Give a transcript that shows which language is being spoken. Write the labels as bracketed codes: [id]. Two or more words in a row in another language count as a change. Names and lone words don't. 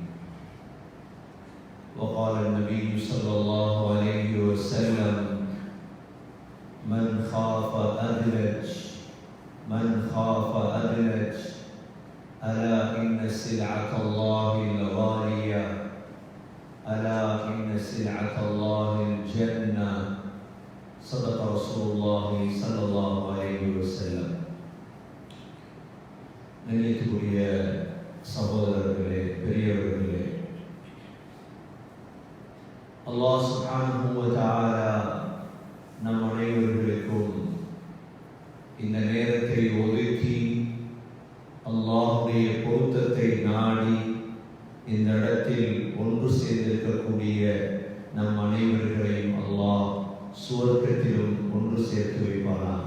[ar] وقال النبي صلى الله عليه وسلم من خاف أدلج ألا إن سلعة الله الغالية ألا إن سلعة الله الجنة صدق رسول الله صلى الله عليه وسلم. [ta] நினைத்துக்குரிய சகோதரர்களே, பெரியவர்களே, அல்லாஹ் [ar] سبحانه وتعالى [ta] நம் அனைவர்களுக்கும் இந்த நேரத்தை ஒதுக்கி அல்லாஹ்வுடைய பொருத்தத்தை நாடி இந்த இடத்தில் ஒன்று சேர்ந்திருக்கக்கூடிய நம் அனைவர்களையும் அல்லாஹ் சுவர்க்கத்திலும் ஒன்று சேர்த்து வைப்பாராக.